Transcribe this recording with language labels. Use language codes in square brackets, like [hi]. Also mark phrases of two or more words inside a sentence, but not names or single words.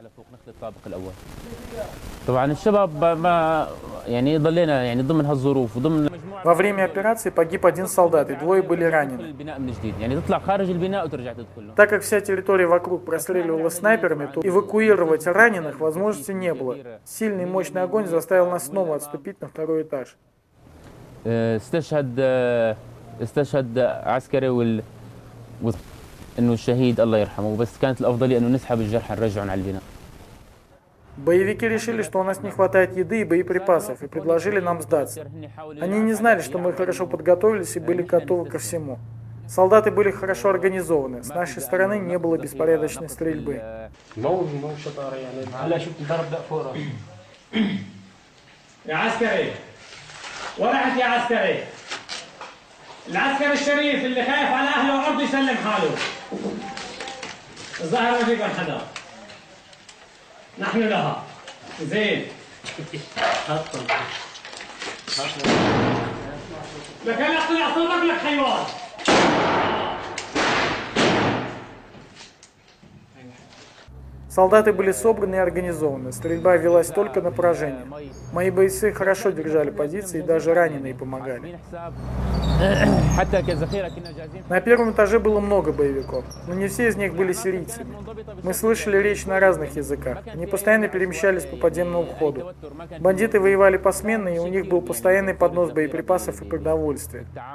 [ru] Во время операции погиб 1 солдат и 2 были ранены. Так как вся территория вокруг простреливалась снайперами, то эвакуировать раненых возможности не было. Сильный и мощный огонь заставил нас снова отступить на 2-й этаж. [ar] استشهد عسكري انه الشهيد الله يرحمه بس كانت الافضليه انه نسحب الجرحى نرجعهم على البناء. [ru] Боевики решили, что у нас не хватает еды и боеприпасов, и предложили нам сдаться. Они не знали, что мы хорошо подготовились и были готовы ко всему. Солдаты были хорошо организованы, с нашей стороны не было беспорядочной стрельбы. [ar] ورحت يا عسكري العسكري الشريف اللي خايف على اهله وارضه يسلم حاله. الظاهر ما فيكم حدا. نحن لها زين. لكن اطلع صوبك لك حيوان. [ru] Солдаты были собраны и организованы. Стрельба велась только на поражение. Мои бойцы хорошо держали позиции, и даже раненые помогали. На 1-м этаже было много боевиков, но не все из них были сирийцами. Мы слышали речь на разных языках. Они постоянно перемещались по подземному входу. Бандиты воевали посменно, и у них был постоянный поднос боеприпасов и продовольствия.